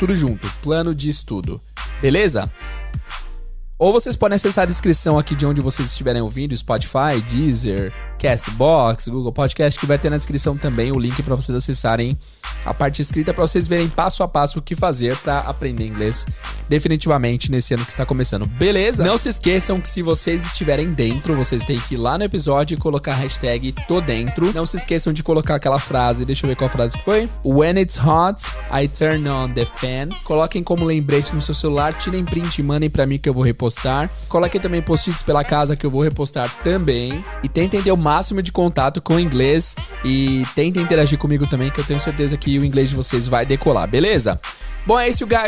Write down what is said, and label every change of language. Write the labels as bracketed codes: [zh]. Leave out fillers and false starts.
[pt] Tudo junto, plano de estudo. Beleza? Ou vocês podem acessar a descrição aqui de onde vocês estiverem ouvindo, Spotify, Deezer, Castbox, Google Podcast, que vai ter na descrição também o link para vocês acessarem a parte escrita, para vocês verem passo a passo o que fazer para aprender inglês definitivamente nesse ano que está começando. Beleza? Não se esqueçam que se vocês estiverem dentro, vocês têm que ir lá no episódio e colocar a hashtag #todentro. Não se esqueçam de colocar aquela frase, deixa eu ver qual frase foi. [en] When it's hot, I turn on the fan. [pt] Coloquem como lembrete no seu celular, tirem print e mandem para mim que eu vou repostar. Coloquem também post-its pela casa que eu vou repostar também. E tentem ter o máximo de contato com o inglês e tentem interagir comigo também, que eu tenho certeza que o inglês de vocês vai decolar, beleza? Bom, é isso, guys.